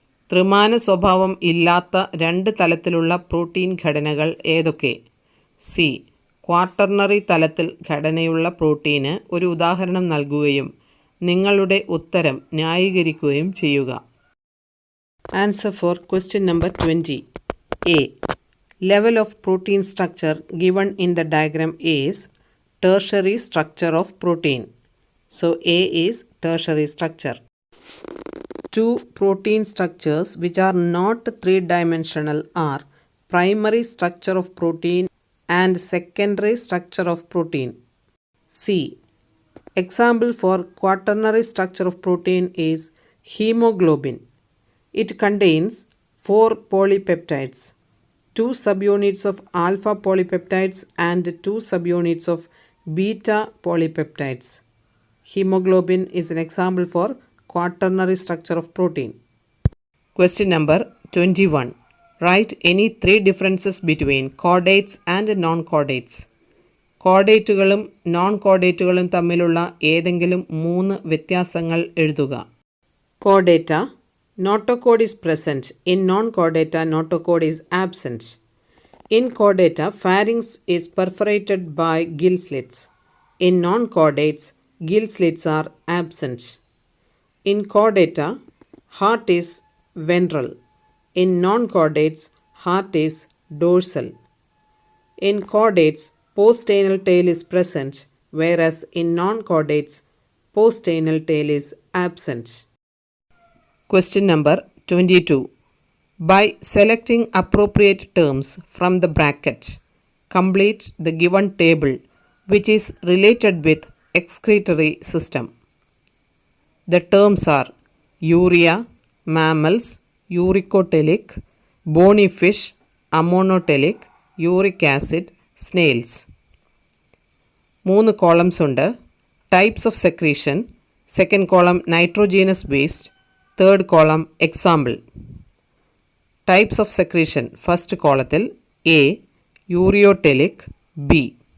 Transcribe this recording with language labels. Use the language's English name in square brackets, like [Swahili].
[Malayalam] ത്രിമാന സ്വഭാവം ഇല്ലാത്ത 2 തലത്തിലുള്ള പ്രോട്ടീൻ ഘടനകൾ ഏതൊക്കെ? സി. ക്വാട്ടർണറി തലത്തിൽ ഘടനയുള്ള പ്രോട്ടീന് ഒരു ഉദാഹരണം നൽകുകയും നിങ്ങളുടെ ഉത്തരം ന്യായീകരിക്കുകയും ചെയ്യുക. [English] Answer for question number 20. A. Level of protein structure given in the diagram is tertiary structure of protein. So A is tertiary structure. 2 protein structures which are not 3-dimensional are primary structure of protein and secondary structure of protein. C. Example for quaternary structure of protein is hemoglobin. It contains 4 polypeptides, 2 subunits of alpha polypeptides and 2 subunits of beta polypeptides. Hemoglobin is an example for quaternary structure of protein. Question number 21. Write any 3 differences between chordates and non-chordates. [Malayalam] കോഡേറ്റുകളും non കോഡേറ്റുകളും തമ്മിലുള്ള ഏതെങ്കിലും 3 വ്യത്യാസങ്ങൾ എഴുതുക. [English] കോഡേറ്റ. Notochord is present. In non-chordata, notochord is absent. In chordata, pharynx is perforated by gill slits. In non-chordates, gill slits are absent. In chordata, heart is ventral. In non-chordates, heart is dorsal. In chordates, postanal tail is present, whereas in non-chordates, postanal tail is absent. Question number 22. By selecting appropriate terms from the bracket, complete the given table which is related with excretory system. The terms are urea, mammals, uricotelic, bony fish, ammonotelic, uric acid, snails. 3 columns [Malayalam] ഉണ്ട്. [English] Types of secretion. Second column nitrogenous waste. Third column example. Types of secretion. First column A. Ureotelic. B.